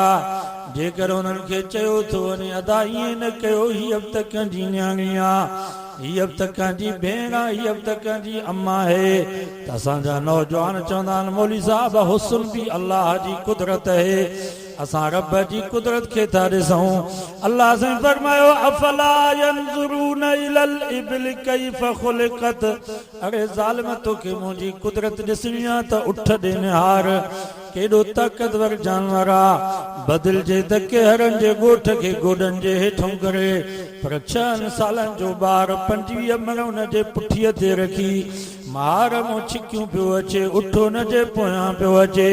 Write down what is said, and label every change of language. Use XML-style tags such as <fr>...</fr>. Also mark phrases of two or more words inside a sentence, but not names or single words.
<sd>जेकर उन्हनि खे चयो थो वञे अदा ईअं न कयो, हीअ बि त कंहिंजी न्याणी आहे, हीअ बि त कंहिंजी भेण आहे, हीअ बि त कंहिंजी अम्मा आहे, त असांजा नौजवान चवंदा आहिनि मौली साहब हुस्न बि अल्लाह जी कुदरत आहे, असां रब जी कुदरत खे था ॾिसूं। अल्लाह से फरमायो</sd> <ar>أفلا ينظرون إلى الإبل كيف خلقت.</ar> <sd>अरे ज़ालिम तोखे मुंहिंजी कुदरत ॾिसणी आहे त उठ ॾे निहार, केॾो ताक़तवर जानवर आहे। बदिलजे त केहरनि जे ॻोठ खे गोॾनि जे हेठों करे, पर 6 सालनि जो ॿार 25 मण हुन जे पुठीअ ते रखी, मार मूं छिकियूं पियो अचे, उठो न जे पोयां पियो अचे।</sd>